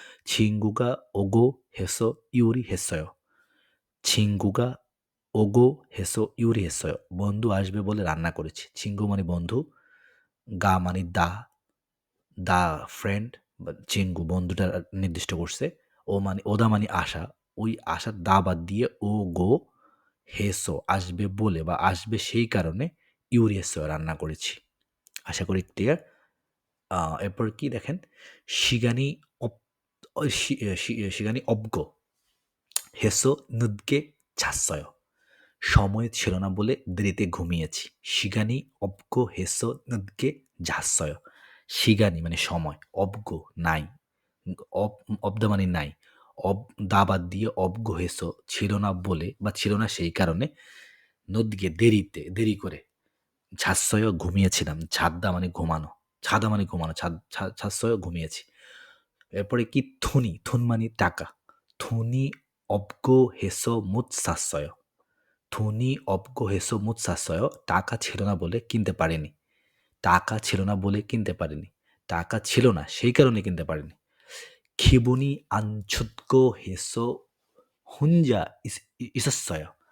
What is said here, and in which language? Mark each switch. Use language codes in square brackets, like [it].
[ko] 친구가 오고 해서 요리했어요. 친구가 ওগো হেসো ইউরি হেসয় [bn] বন্ধু আসবে বলে রান্না করেছি। চিঙ্গু মানে বন্ধু, গা মানে দা ফ্রেন্ড বা চিঙ্গু বন্ধুটা নির্দিষ্ট করছে। ও মানে ওদা মানে আশা। ওই আশার দা বাদ দিয়ে ও গো হেসো আসবে বলে বা আসবে সেই কারণে ইউরি হেসয় রান্না করেছি। আশা করি ক্লিয়ার। [ko] এরপর কি দেখেন 시간이 없 어 시 시 시간이 없고 해서 늦게 잤어요. [bn] সময় ছিল না বলে দেরিতে ঘুমিয়েছি। [ko] 시간이 없고 해서 늦게 잤어요. [bn] 시간이 মানে সময়, 없고 নাই। অব 없다 মানে নাই। দা বাদ দিয়ে 없고 해서 ছিল না বলে বা ছিল না সেই কারণে 늦게 দেরি করে 잤어요 ঘুমিয়েছিলাম। 잤다 মানে ঘুমানো। 자다 মানে ঘুমানো। 잤어요 ঘুমিয়েছি। এরপরে কি থুন মানে টাকা। [ko] 돈이 없고 해서 못 샀어요. 돈이 없고 해서 못 샀어요. [bn] টাকা ছিল না বলে কিনতে পারিনি। টাকা ছিল না বলে কিনতে পারিনি। টাকা ছিল না সেই কারণে কিনতে পারিনি। [ko] 기분이 안 좋고 해서 혼자 있었어요.